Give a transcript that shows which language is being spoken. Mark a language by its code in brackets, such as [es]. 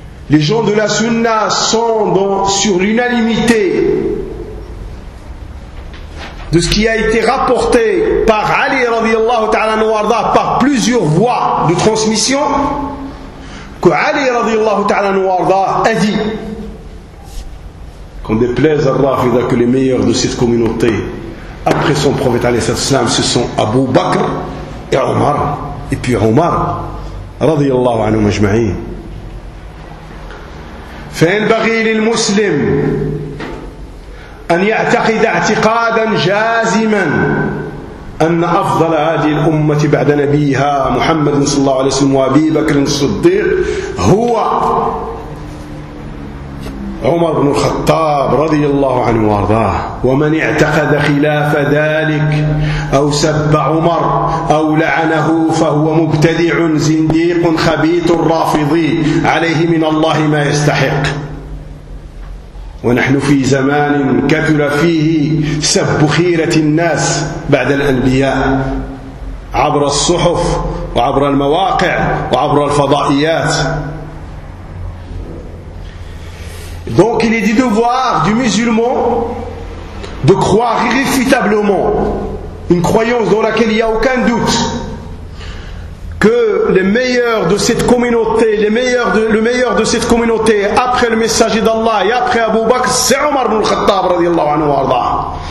[fr] Les gens de la sunna sont dans, sur l'unanimité de ce qui a été rapporté par Ali radiallahu ta'ala nouarda par plusieurs voies de transmission que Ali radiallahu ta'ala nouarda a dit qu'on déplaise Allah que les meilleurs de cette communauté après son prophète alayhi salam, ce sont Abu Bakr et Omar, et puis Omar, radiyallahu anhu majma'in. [ar] Fa'in baghil al-muslim an ya'taqida a'tiqadan jaziman an afdal hadhihi al-ummati ba'da nabiha Muhammad sallallahu alayhi wa sallam wa Abi Bakr as-Siddiq huwa عمر بن الخطاب رضي الله عنه وارضاه ومن اعتقد خلاف ذلك أو سب عمر أو لعنه فهو مبتدع زنديق خبيث رافضي عليه من الله ما يستحق ونحن في زمان كثر فيه سب خيرة الناس بعد الأنبياء عبر الصحف وعبر المواقع وعبر الفضائيات. [fr] Donc il est du devoir du musulman de croire irréfutablement, une croyance dans laquelle il n'y a aucun doute, que les meilleurs de cette communauté, le meilleur de cette communauté, après le messager d'Allah et après Abu Bakr, c'est Omar ibn al-Khattab radiallahu anhu wa arda.